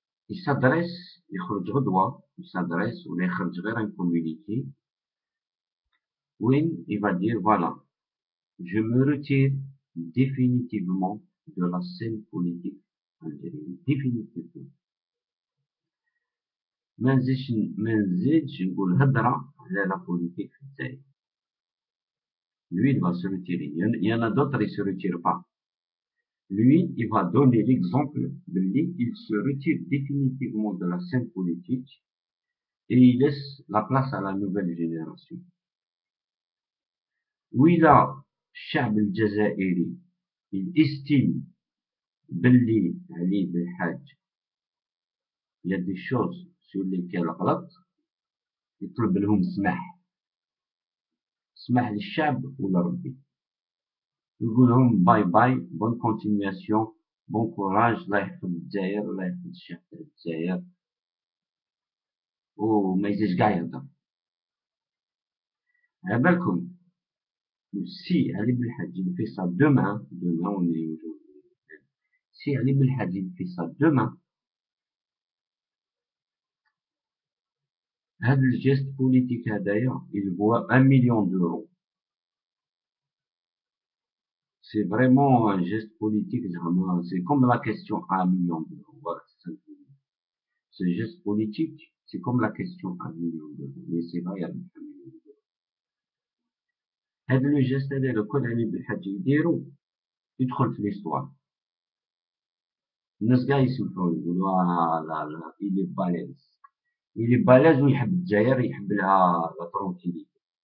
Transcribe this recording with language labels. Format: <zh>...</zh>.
<fr>Il s'adresse, il s'adresse, ou il un communiqué, où il va dire, voilà, je me retire définitivement de la scène politique algérienne, définitivement.</fr> <ar>ما نزيدش نقول هضرة على la politique في الجزائر.</ar> <fr>Lui, il va se retirer. Il y en a d'autres, ils se retirent pas. Lui, il va donner l'exemple de lui, il se retire définitivement de la scène politique et il laisse la place à la nouvelle génération.</fr> <ar>وإذا الشعب الجزائري</ar> <fr>il estime</fr> <ar>باللي علي بالحاج</ar> <fr>il y a des choses sur lesquelles</fr> <ar>غلط يطلب لهم سماح للشعب ولا ربي يقول لهم باي باي بون كونتينياسيون بون كوراج الله يحفظ الجزائر الله يحفظ الشعب تاع الجزائر وما يزيدش كاع يهضر. على بالكم</ar> <fr>si Ali Belhadj il fait ça demain, on est aujourd'hui, si Ali Belhadj il fait ça demain, le geste politique d'ailleurs, il vaut 1 million d'euros. C'est vraiment un geste politique, c'est comme la question à 1 million d'euros. Voilà, ce geste politique, c'est comme la question à 1 million d'euros. Mais c'est vrai, il y a 1 million d'euros.</fr> <ar>هذا le geste هذا لو كان علي بالحاج يديرو يدخل في l'histoire. الناس كاع يسمحوا يقولوا لا لا</ar> <fr>il est balèze. Il est balèze</fr> <ar>ويحب الجزائر يحب لها لا ترونكيليتي.</ar>